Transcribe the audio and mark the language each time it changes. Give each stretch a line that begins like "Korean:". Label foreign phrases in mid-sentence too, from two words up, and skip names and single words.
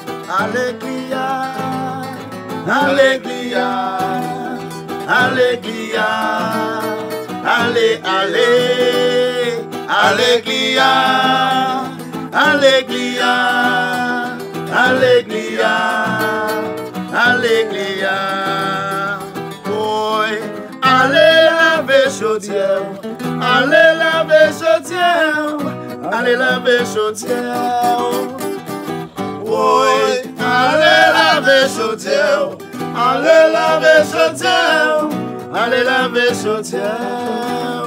Portuguese: Alegria, alegria, alegria, ale, ale, alegria, alegria, alegria, alegria. Oi,
French: ale laver chaudière, ale laver chaudière, ale laver chaudière. Oi, allez laver chaudière, allez laver chaudière, allez laver chaudière.